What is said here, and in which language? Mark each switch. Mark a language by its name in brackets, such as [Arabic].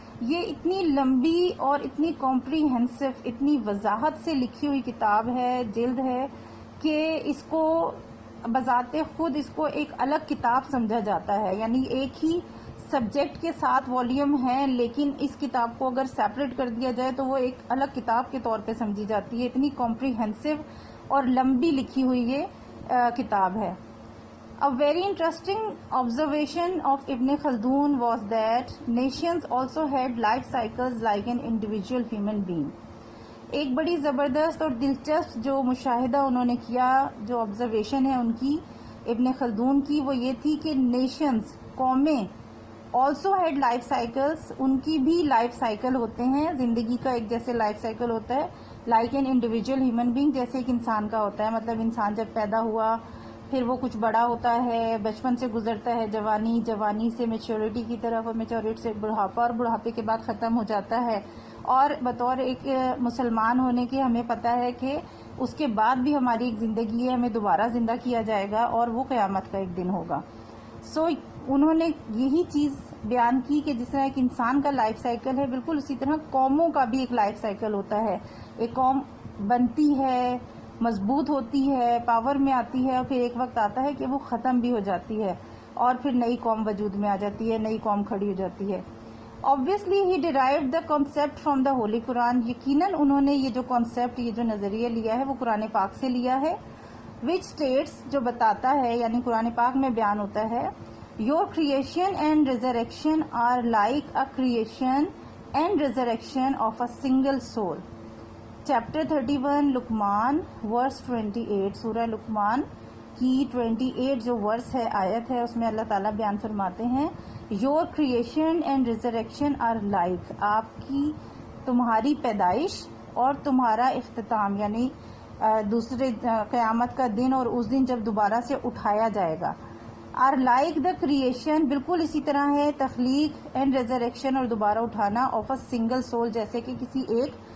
[Urdu] یہ اتنی لمبی اور اتنی کمپریہنسو، اتنی وضاحت سے لکھی ہوئی کتاب ہے، جلد ہے، کہ اس کو بذات خود اس کو ایک الگ کتاب سمجھا جاتا ہے. یعنی ایک ہی سبجیکٹ کے 7 والیوم ہیں، لیکن اس کتاب کو اگر سیپریٹ کر دیا جائے تو وہ ایک الگ کتاب کے طور پہ سمجھی جاتی ہے. اتنی کمپریہنسو اور لمبی لکھی ہوئی یہ کتاب ہے. [English] A very interesting observation of Ibn Khaldun was that nations also had life cycles like an individual human being. [Urdu] ایک بڑی زبردست اور دلچسپ جو مشاہدہ انہوں نے کیا، جو آبزرویشن ہے ان کی ابن خلدون کی، وہ یہ تھی کہ نیشنز، قومیں [English] also had life cycles, [Urdu] ان کی بھی لائف سائیکل ہوتے ہیں، زندگی کا ایک جیسے لائف سائیکل ہوتا ہے، [English] like an individual human being, [Urdu] جیسے ایک انسان کا ہوتا ہے. مطلب انسان جب پیدا ہوا پھر وہ کچھ بڑا ہوتا ہے، بچپن سے گزرتا ہے جوانی، جوانی سے میچورٹی کی طرف، اور میچورٹی سے بڑھاپا، اور بڑھاپے کے بعد ختم ہو جاتا ہے. اور بطور ایک مسلمان ہونے کے ہمیں پتہ ہے کہ اس کے بعد بھی ہماری ایک زندگی ہے، ہمیں دوبارہ زندہ کیا جائے گا اور وہ قیامت کا ایک دن ہوگا. سو انہوں نے یہی چیز بیان کی کہ جس طرح ایک انسان کا لائف سائیکل ہے، بالکل اسی طرح قوموں کا بھی ایک لائف سائیکل ہوتا ہے. ایک قوم بنتی ہے، مضبوط ہوتی ہے، پاور میں آتی ہے، اور پھر ایک وقت آتا ہے کہ وہ ختم بھی ہو جاتی ہے اور پھر نئی قوم وجود میں آ جاتی ہے، نئی قوم کھڑی ہو جاتی ہے. [English] Obviously he derived the concept from the Holy Quran. [Urdu] یقیناً انہوں نے یہ جو کانسیپٹ، یہ جو نظریہ لیا ہے وہ قرآن پاک سے لیا ہے. [English] which states، [Urdu] جو بتاتا ہے یعنی قرآن پاک میں بیان ہوتا ہے، [English] your creation and resurrection are like a creation and resurrection of a single soul. [Urdu] Chapter 31 لقمان ورس 28، سورہ لقمان کی 28 جو ورس ہے، آیت ہے، اس میں اللہ تعالیٰ بیان فرماتے ہیں [English] your creation and resurrection are like, [Urdu] آپ کی تمہاری پیدائش اور تمہارا اختتام، یعنی دوسرے قیامت کا دن اور اس دن جب دوبارہ سے اٹھایا جائے گا، [English] are like the creation, [Urdu] بالکل اسی طرح ہے تخلیق، [English] and resurrection [Urdu] اور دوبارہ اٹھانا، [English] of a single soul, [Urdu] جیسے کہ کسی ایک